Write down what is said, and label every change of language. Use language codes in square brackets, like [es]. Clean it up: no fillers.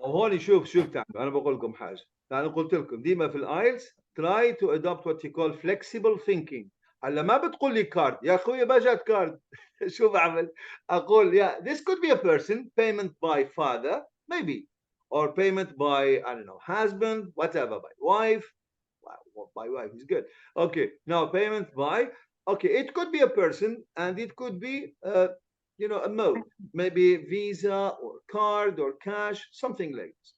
[ar] هون شوف تعالوا أنا بقول لكم حاجة. أنا قلت لكم ديما في الآيلتس [en] try to adopt what you call flexible thinking. [ar] هلا ما بتقول لي كارد يا أخوي باجت كارد. شو بعمل؟ أقول [en] yeah, this could be a person payment by father maybe or payment by I don't know husband whatever by wife. By wife is good. Okay, now payment by okay it could be a person and it could be you know a mode maybe Visa or card or cash something like this.